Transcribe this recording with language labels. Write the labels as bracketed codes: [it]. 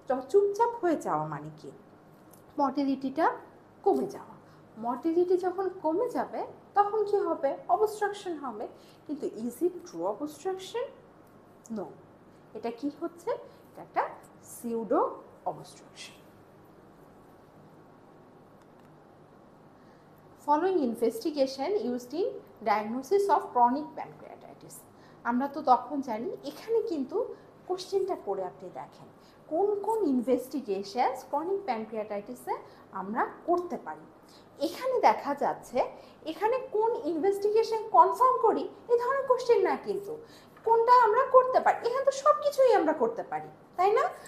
[bn] চুপচাপ হয়ে যাওয়া মানে কি, মর্টিলিটিটা কমে যাওয়া। মর্টিলিটি যখন কমে যাবে তখন কি হবে, অবস্ট্রাকশন হবে। কিন্তু [en] Is it true obstruction? [bn] No, এটা কি হচ্ছে, এটা একটা pseudo obstruction. [en] Following investigation used in diagnosis of chronic pancreatitis, [bn] আমরা তো তখন জানি। এখানে কিন্তু কোশ্চেনটা করে আপনি দেখেন কোন কোন ইনভেস্টিগেশনস ক্রনিক প্যানক্রিয়াটাইটিসে আমরা করতে পারি। এখানে দেখা যাচ্ছে এখানে কোন ইনভেস্টিগেশন কনফার্ম করি এই ধরনের কোশ্চেন না, কিন্তু কোনটা আমরা করতে পারি, এখানে তো সব কিছুই আমরা করতে পারি, তাই না?